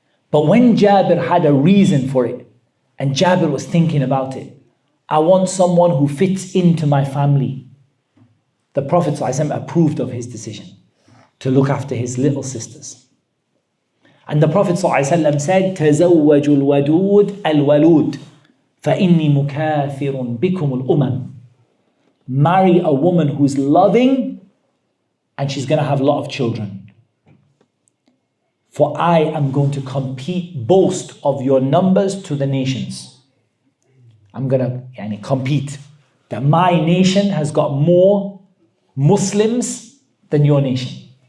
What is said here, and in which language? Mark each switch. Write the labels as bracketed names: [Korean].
[English] But when Jabir had a reason for it, and Jabir was thinking about it, I want someone who fits into my family. The Prophet ﷺ approved of his decision to look after his little sisters. And the Prophet ﷺ said, [Arabic] تَزَوَّجُوا الْوَدُودِ الْوَلُودِ فَإِنِّي مُكَاثِرٌ بِكُمُ الْأُمَمِ. [English] Marry a woman who's loving, and she's going to have a lot of children. For I am going to boast of your numbers to the nations. I'm gonna compete. That my nation has got more Muslims than your nation.